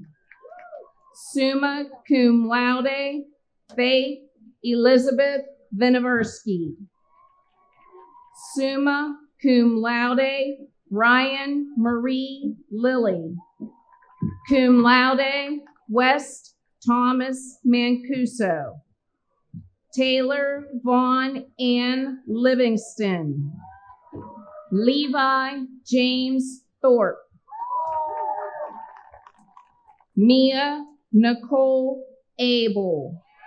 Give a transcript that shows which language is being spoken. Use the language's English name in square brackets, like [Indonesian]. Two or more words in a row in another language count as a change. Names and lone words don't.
[Latin] Summa cum laude, [English] Faith Elizabeth Vinoversky. [Latin] Summa cum laude, [English] Ryan Marie Lilly. [Latin] Cum laude, [English] West Thomas Mancuso. Taylor Vaughn Ann Livingston. Levi James Thorpe. Mia Nicole Abel.